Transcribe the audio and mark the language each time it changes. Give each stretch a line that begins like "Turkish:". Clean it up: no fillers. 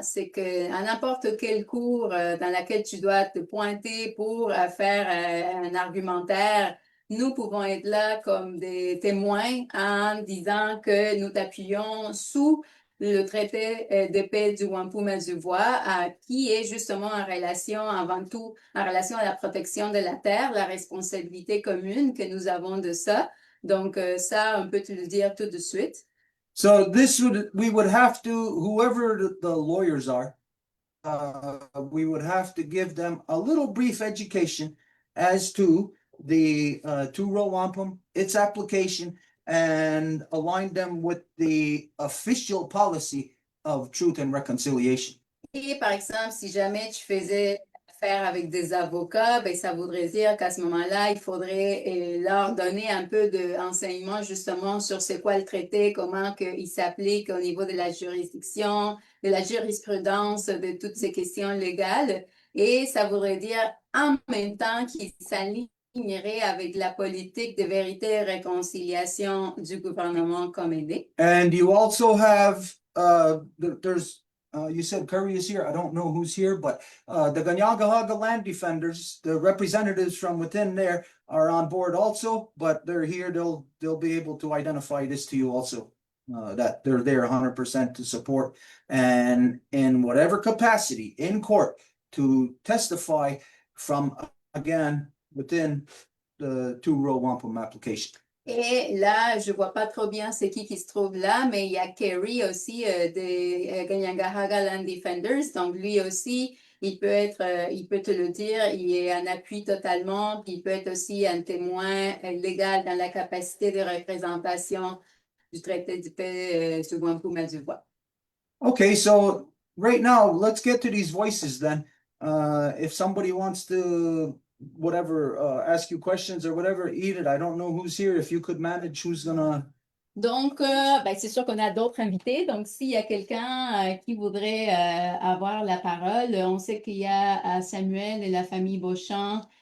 French: C'est qu'à n'importe quel cours dans lequel tu dois te pointer pour faire un argumentaire, nous pouvons être là comme des témoins en disant que nous t'appuyons sous le traité de paix du Wampum et du Voies, qui est justement en relation, avant tout, en relation à la protection de la terre, la responsabilité commune que nous avons de ça. Donc, ça, on peut te le dire tout de suite.
English: So we would have to, whoever the lawyers are, we would have to give them a little brief education as to the Two Row Wampum, its application, and align them with the official policy of truth and reconciliation.
French: Et par exemple, si jamais tu faisais affaire avec des avocats, ben, ça voudrait dire qu'à ce moment-là, il faudrait leur donner un peu d'enseignement justement sur c'est quoi le traité, comment il s'applique au niveau de la juridiction, de la jurisprudence, de toutes ces questions légales. Et ça voudrait dire en même temps qu'ils s'aligneraient avec la politique de vérité et réconciliation du gouvernement comme aidé.
English: And you also have, there's you said Curry is here. I don't know who's here, but the Kanien'kehá land defenders, the representatives from within there are on board also, but they're here. They'll be able to identify this to you also, that they're there 100% to support and in whatever capacity in court to testify from, again, within the Two Row Wampum application.
French: Et là, je vois pas trop bien c'est qui se trouve là, mais il y a Kerry aussi des Kanien'kehá Land Defenders. Donc lui aussi, il peut te le dire, il est en appui totalement, puis il peut être aussi un témoin légal dans la capacité de représentation du traité de paix du Wampum et du Voies.
English: Okay, so right now, let's get to these voices then. If somebody wants to ask you questions or whatever, Edith, I don't know who's here. If you could manage who's gonna.
French: Donc, ben, c'est sûr qu'on a d'autres invités. Donc, s'il y a quelqu'un qui voudrait avoir la parole, on sait qu'il y a Samuel et la famille Beauchamp.